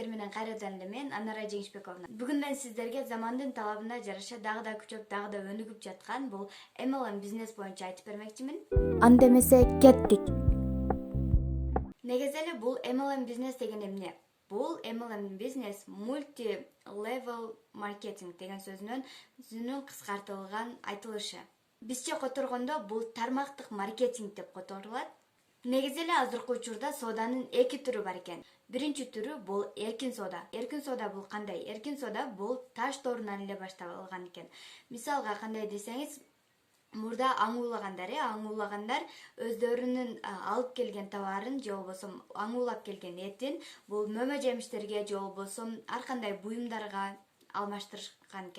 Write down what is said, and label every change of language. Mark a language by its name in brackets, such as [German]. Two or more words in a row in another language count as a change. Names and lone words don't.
[Kyrgyz] кайрадан эле мен Анара Жеңишбековна. Бүгүн мен сиздерге замандын талабына жараша дагы да күчөп, дагы да өнүгүп жаткан бул MLM бизнес боюнча айтып бермекчимин. Анда эмесе кеттик. Негизи эле бул MLM бизнес деген эмне? Бул MLM бизнес [English] multi level marketing [Kyrgyz] деген сөзүнүн кыскартылган айтылышы. Бизче которгондо бул тармактык маркетинг деп которулат. Негизи эле азыркы учурда сооданын эки түрү бар экен. Биринчи түрү бул эркин соода. Эркин соода бул кандай? Эркин соода бул таш тоорунан эле башталган экен. Мисалга кандай десеңиз, мурда аң уулагандар өздөрүнүн алып келген товарын же болбосо аң уулап келген этин бул мөмө жемиштерге же болбосо ар кандай буюмдарга алмаштырышкан экен.